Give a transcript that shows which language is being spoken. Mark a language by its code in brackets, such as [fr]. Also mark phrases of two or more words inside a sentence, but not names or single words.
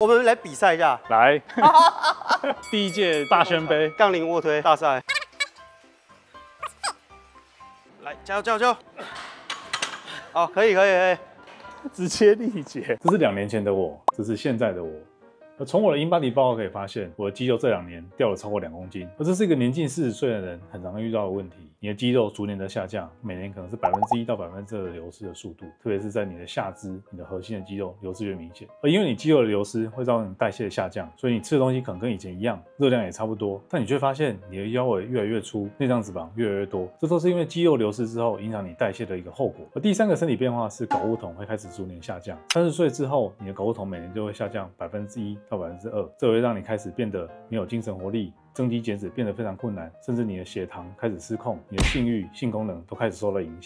[zh] 我們來比賽一下。來，第一屆大宣杯槓鈴臥推大賽。来，加油加油加油！好，可以。直接力竭。这是2年前的我，这是现在的我。从我的 InBody 報告可以發現，我的肌肉這2年掉了超過2公斤，而這是一個年近40歲的人很常遇到的問題。你的肌肉逐年的下降，每年可能是1%到2%的流失的速度，特別是在你的下肢、你的核心的肌肉流失越明顯。而因為你肌肉的流失會造成你代謝的下降，所以你吃的東西可能跟以前一樣，熱量也差不多，但你卻發現你的腰圍越來越粗，內臟脂肪越來越多，這都是因為肌肉流失之後影響你代謝的一個後果。而第3個身體變化是睾固酮會開始逐年下降，30歲之後，你的睾固酮每年就會下降1%到2%，這會讓你開始變得沒有精神活力，增肌減脂變得非常困難，甚至你的血糖開始失控，你的性慾、性功能都開始受到影響。